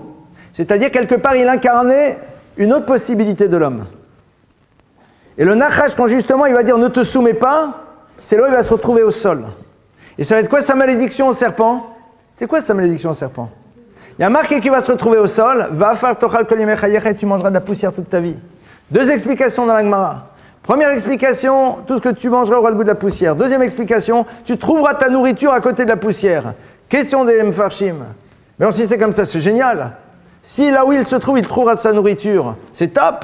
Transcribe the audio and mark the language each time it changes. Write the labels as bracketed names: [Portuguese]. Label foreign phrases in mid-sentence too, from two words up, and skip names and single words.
[French] C'est-à-dire, quelque part, il incarnait une autre possibilité de l'homme. Et le Nachash, quand justement, il va dire « ne te soumets pas », c'est là où il va se retrouver au sol. Et ça va être quoi sa malédiction au serpent? C'est quoi sa malédiction au serpent? Il y a marqué qui va se retrouver au sol « [Hebrew] va faire tochal kol yemei chayecha [French] » et tu mangeras de la poussière toute ta vie. 2 explications dans la Gemara. Première explication, tout ce que tu mangeras aura le goût de la poussière. Deuxième explication, tu trouveras ta nourriture à côté de la poussière. Question des Mfarshim. Mais alors si c'est comme ça, c'est génial. Si là où il se trouve, il trouvera sa nourriture, c'est top.